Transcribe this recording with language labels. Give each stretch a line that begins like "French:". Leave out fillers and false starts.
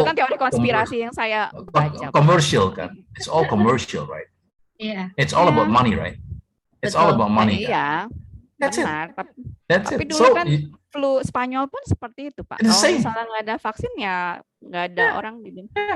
Indonesian: Itu kan teori konspirasi yang saya baca.
English: Commercial kan, it's all commercial, right? Yeah. It's all about money, right? It's all about money.
Indonesian: Iya.
English: That's
Indonesian: benar.
English: it.
Indonesian: Tapi dulu kan flu Spanyol pun seperti itu Pak. Kalau misalnya nggak ada vaksin ya nggak ada orang di dunia.